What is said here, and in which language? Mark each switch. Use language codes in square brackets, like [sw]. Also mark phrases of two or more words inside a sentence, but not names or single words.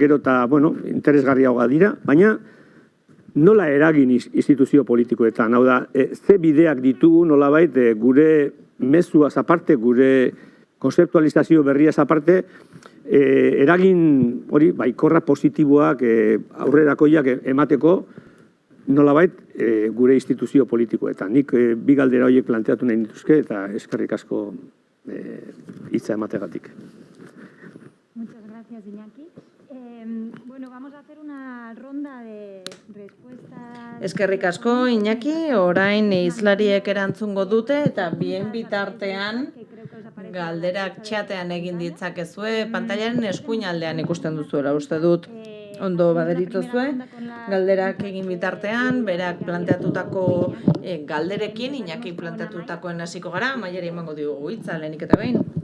[eu] gero eta interesgarriagoa dira, baina nola eragin instituzio politikoetan, hau da, ze bideak ditugu nolabait gure mezuaz aparte, gure konzeptualizazio berriaz aparte, eragin hori baikorra positiboak aurrerakoiak emateko nolabait gure instituzio politikoetan. Nik bi galdera horiek planteatu nahi nituzke eta eskerrik asko hitza emategatik. [es] Muchas gracias, Iñaki. Vamos a hacer una ronda de respuestas. [eu] Eskerrik asko, Iñaki, orain izlariek erantzungo dute eta bien bitartean galderak txatean egin ditzakezue, pantailaren eskuin aldean ikusten duzuela, uste dut. Ondo baderituzue, galderak egin bitartean, berak planteatutako galderekin, Iñaki planteatutakoen hasiko gara, Amaiari emango diogu hitza lehenik eta behin.